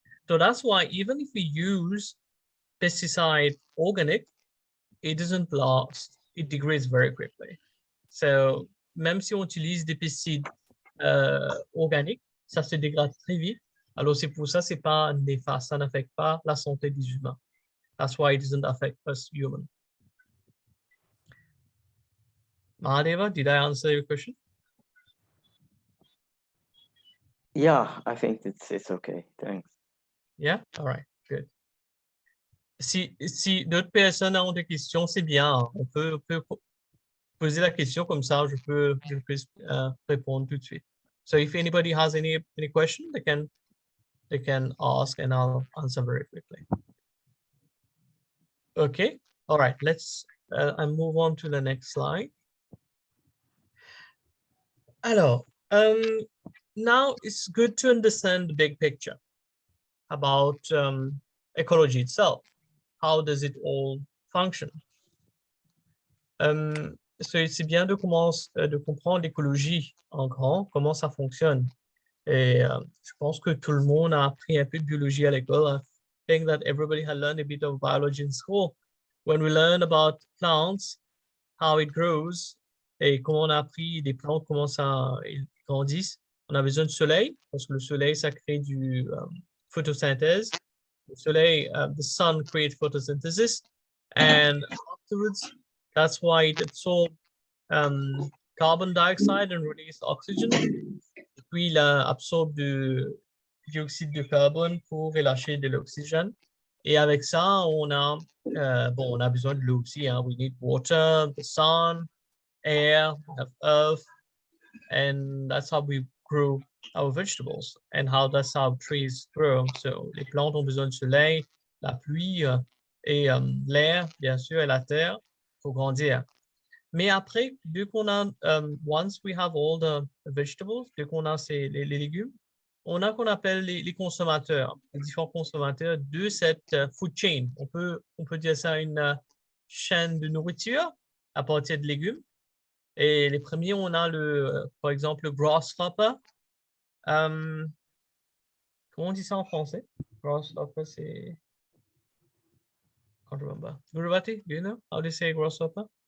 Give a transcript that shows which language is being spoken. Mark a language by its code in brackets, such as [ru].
[en] So that's why even if we use pesticide organic, it doesn't last. It degrades very quickly. [fr] So, même si on utilise des pesticides organiques, ça se dégrade très vite. Alors, c'est pour ça, c'est pas néfaste. Ça n'affecte pas la santé des humains. [en] That's why it doesn't affect us humans. Mahadeva, did I answer your question? Yeah, I think it's okay. Thanks. Yeah? All right, good. [fr] si d'autres personnes ont des questions, c'est bien. On peut poser la question comme ça, je peux répondre tout de suite. [en] So if anybody has any question, they can ask and I'll answer very quickly. Okay, all right, let's move on to the next slide. Alors, now it's good to understand the big picture about ecology itself. How does it all function? [fr] C'est bien de comprendre l'écologie en grand, comment ça fonctionne. Et je pense que tout le monde a appris un peu de biologie à l'école. [en] I think that everybody had learned a bit of biology in school. When we learn about plants, how it grows, [fr] et comment on a appris des plantes, comment ça ils grandissent, on a besoin de soleil, parce que le soleil, ça crée du photosynthèse. [en] The soleil, the sun creates photosynthesis, and afterwards, that's why it absorbs carbon dioxide and releases oxygen. [fr] Et puis, il absorbe du dioxyde de carbone pour relâcher de l'oxygène. Et avec ça, on a besoin de l'eau aussi. [en] Hein. We need water, the sun, air, we have earth, and that's how we grow our vegetables and that's how trees grow. [fr] So, les plantes ont besoin de soleil, la pluie et l'air, bien sûr, et la terre pour grandir. Mais après, dès qu'on a, [en] once we have all the vegetables, [fr] dès qu'on a les légumes, on a qu'on appelle les consommateurs, les différents consommateurs de cette food chain. On peut dire ça une chaîne de nourriture à partir de légumes. Et les premiers, on a par exemple, le grasshopper. Comment on dit ça en français? [en] Grasshopper, [fr] c'est... [en] I can't remember. Guruvati, do you know how they say grasshopper?